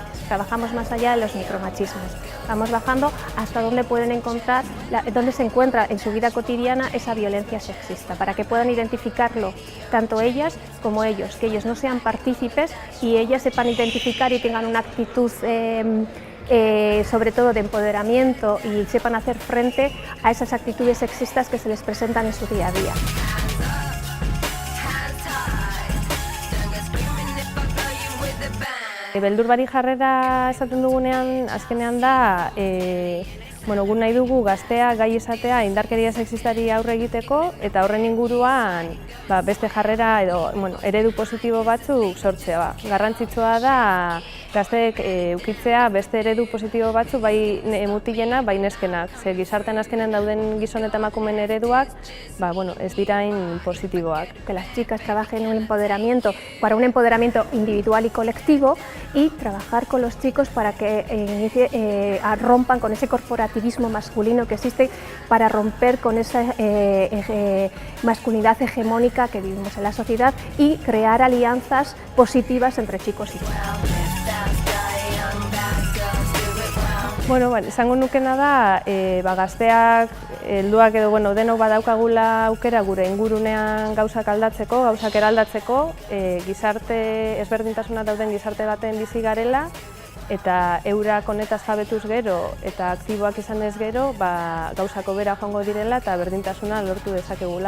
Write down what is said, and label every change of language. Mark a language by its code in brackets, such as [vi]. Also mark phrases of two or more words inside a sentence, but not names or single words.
[es] Trabajamos más allá de los micromachismos, vamos bajando hasta dónde pueden encontrar, dónde se encuentra en su vida cotidiana esa violencia sexista, para que puedan identificarlo tanto ellas como ellos, que ellos no sean partícipes y ellas sepan identificar y tengan una actitud sobre todo de empoderamiento y sepan hacer frente a esas actitudes sexistas que se les presentan en su día a día. [eu] Beldurbari jarrera esaten dugunean, azkenean da, gu nahi dugu gaztea gai izatea indarkeria sexistari aurre egiteko eta horren inguruan beste jarrera edo eredu positibo batzuk sortzea. Garrantzitsua da gazteek ukitzea beste eredu positibo batzuk bai mutilena, bai neskenak. Ze gizartean azkenean dauden gizon eta emakumeen ereduak ez dirain positiboak. [es] Que las chicas trabajen en un empoderamiento, para un empoderamiento individual y colectivo y trabajar con los chicos para que rompan con ese corporativismo masculino que existe, para romper con esa masculinidad hegemónica que vivimos en la sociedad y crear alianzas positivas entre chicos y chicas. [eu] Esango nukena da, gazteak, helduak edo denok badaukagula aukera gure ingurunean gauzak aldatzeko, gauzak eraldatzeko, gizarte ezberdintasuna dauden gizarte baten bizi garela, eta eurak honetaz jabetuz gero eta aktiboak izanez gero, gauzako bera joango direla eta berdintasuna lortu dezakegula.